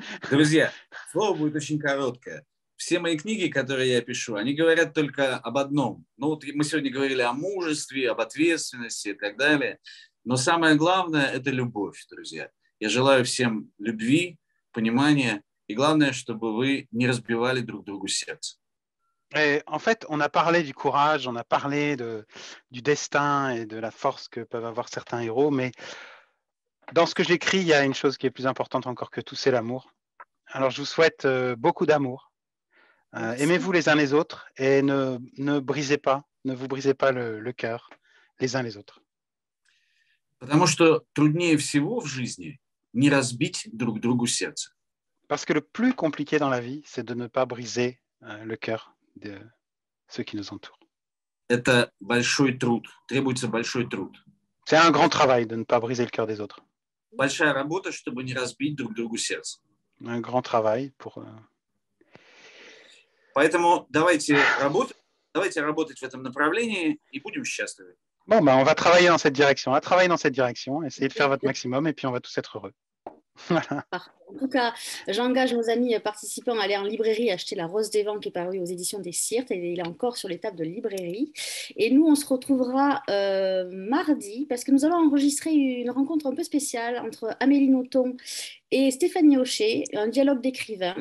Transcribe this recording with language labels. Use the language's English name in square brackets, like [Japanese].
[Russian] Друзья, слово будет очень короткое. Все мои книги, которые я пишу, они говорят только об одном. Ну вот мы сегодня говорили о мужестве, об ответственности и так далее. Но самое главное – это любовь, друзья. Я желаю всем любви, понимания. И главное, чтобы вы не разбивали друг другу сердце. [French] Et en fait, on a parlé du courage, on a parlé du destin et de la force que peuvent avoir certains héros, mais dans ce que j'écris, il y a une chose qui est plus importante encore que tout, c'est l'amour. Alors, je vous souhaite beaucoup d'amour. Aimez-vous les uns les autres et ne vous brisez pas le cœur les uns les autres. [Russian] Потому что труднее всего в жизни не разбить друг другу сердце. [French] Parce que le plus compliqué dans la vie, c'est de ne pas briser le cœur de ceux qui nous entourent. [Russian] Это большой труд, требуется большой труд. [French] C'est un grand travail de ne pas briser le cœur des autres. [Russian] Большая работа, чтобы не разбить друг другу сердце. [French] Un grand travail pour... [Russian] Поэтому давайте работать в этом направлении и будем счастливы. [French] Bon, ben, on va travailler dans cette direction. On va travailler dans cette direction, essayez de faire votre maximum et puis on va tous être heureux. Voilà. En tout cas, j'engage nos amis participants à aller en librairie acheter La Rose des Vents qui est paru aux éditions des Syrtes et il est encore sur les tables de librairie. Et nous, on se retrouvera mardi parce que nous allons enregistrer une rencontre un peu spéciale entre Amélie Nothomb et Stéphanie Hocher, un dialogue d'écrivains.